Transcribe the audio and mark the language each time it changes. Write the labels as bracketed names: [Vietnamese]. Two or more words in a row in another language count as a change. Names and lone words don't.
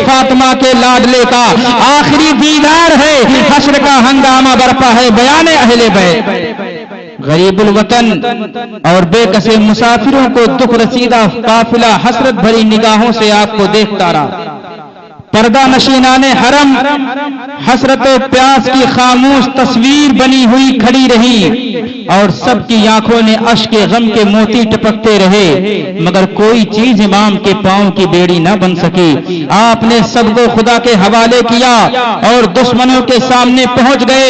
[Urdu] فاطمہ کے لاڈلے کا آخری دیدار ہے, حشر کا ہنگامہ برپا ہے. بیان اہل بیت. غریب الوطن اور بے کسے مسافروں کو دکھ رسیدہ قافلہ حسرت بھری نگاہوں سے آپ کو دیکھتا رہا. پردہ نشینان حرم حسرت و پیاس کی خاموش تصویر بنی ہوئی کھڑی رہی اور سب کی آنکھوں نے اشک غم کے موتی ٹپکتے رہے, مگر کوئی چیز امام کے پاؤں کی بیڑی نہ بن سکی. آپ نے سب کو خدا کے حوالے کیا اور دشمنوں کے سامنے پہنچ گئے.